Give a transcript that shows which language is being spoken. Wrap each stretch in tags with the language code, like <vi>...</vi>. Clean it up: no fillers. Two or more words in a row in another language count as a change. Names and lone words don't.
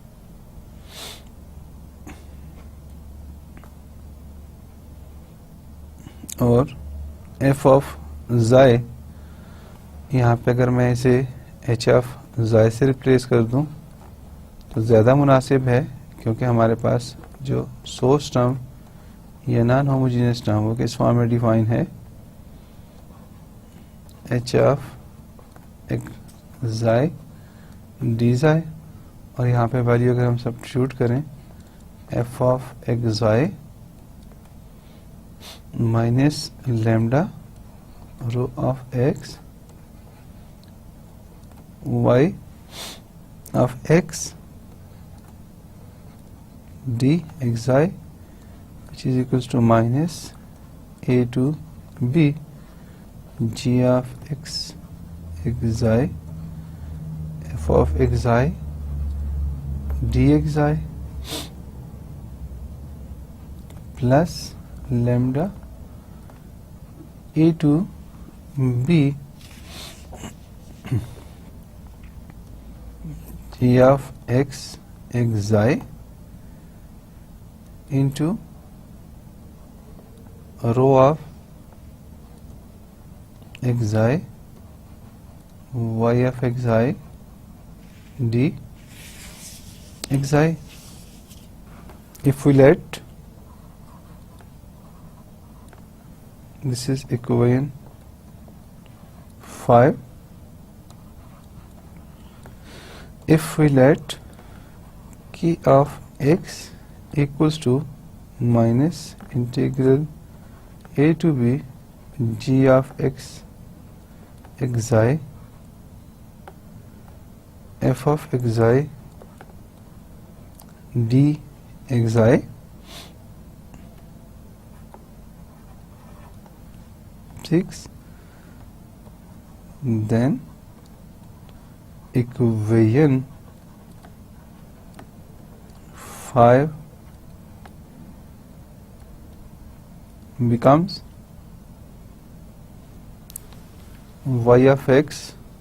<hi>और</hi> <en>f of xi,</en> <hi>यहाँ पे अगर मैं इसे</hi> <en>h of xi</en> <hi>से रिप्लेस कर दूं तो ज़्यादा मुनासिब है, क्योंकि हमारे पास जो</hi> <en>source term</en> <hi>या</hi> <en>non homogeneous term</en> <hi>वो किस फॉर्म में डिफाइन है,</hi> <en>h of xi dxi,</en> <hi>और यहाँ पे वैल्यू अगर हम सब्स्टिट्यूट करें</hi> <en>f of xi minus lambda rho of x y of x d xi, which is equals to minus a to b g of x xi f of xi dxi plus lambda a to b g of x xi into rho of xi y of xi d xi. If we let this is equation 5, if we let k of x equals to minus integral a to b g of x xi f of xi d xi, 6, then equation 5 becomes y of x</en>